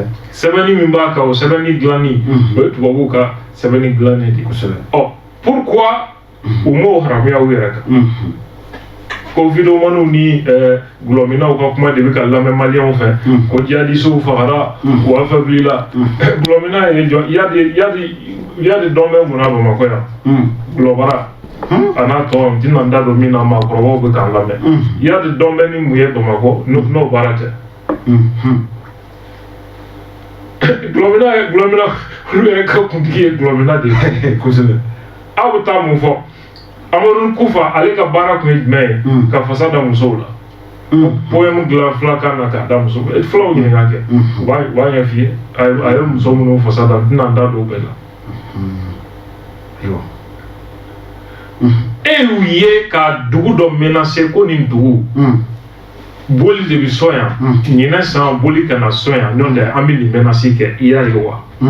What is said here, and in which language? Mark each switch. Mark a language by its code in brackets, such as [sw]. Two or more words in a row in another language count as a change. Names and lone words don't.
[bm] sɛbɛnni min b'a kan o sɛbɛnni dilanni o ye tubabuw ka sɛbɛnni dilannen de kosɛbɛ pourquoi u m'o haramuya u yɛrɛ kan ko vidéomaniw ni gulɔminaw ka kuma de bɛ ka lamɛn maliyɛnw fɛ ko jihadistes fagara u affaiblit gulɔmina ye jɔ [fr] il y a des [bm] dɔn bɛ mun na Bamakɔ yan gulɔbara a n'a tɔ n tɛna n da don min na maakɔrɔbaw bɛ k'an lamɛn [fr] il y a des [bm] dɔn bɛ ni mun ye Bamakɔ n'o baara tɛ gulɔmina olu yɛrɛ ka kuntigi ye gulɔmina de ye kosɛbɛ aw bɛ taa mun fɔ Amadou Kufa ale ka baara tun ye jumɛn ye ka fasa da musow la poème dilan filakan na k'a da muso fulaw ɲininka kɛ u b'a ɲɛ f'i ye a ye muso minnu fasa da n tɛna n da don bɛɛ la e y'u ye ka dugu dɔ menacé ko nin dugu boli de bɛ sɔn yan ɲinɛ san boli ka na sɔn yan n'o tɛ an bɛ nin menacé kɛ i y'a ye wa